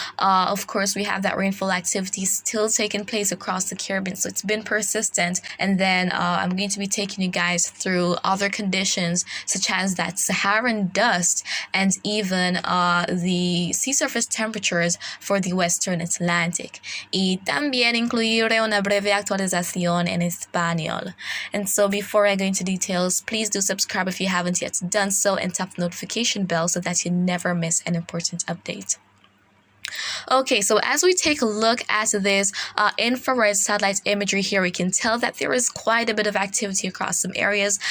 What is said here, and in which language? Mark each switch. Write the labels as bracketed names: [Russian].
[English] Of course, we have that rainfall activity still taking place across the Caribbean, so it's been persistent. And then I'm going to be taking you guys through other conditions such as that Saharan dust and even the sea surface temperatures for the Western Atlantic. [Spanish] Y también incluiré una breve actualización en español. [English] And so before I go into details, please do subscribe if you haven't yet done so and tap the notification bell so that you never miss an important update. Okay, so as we take a look at this infrared satellite imagery here, we can tell that there is quite a bit of activity across some areas.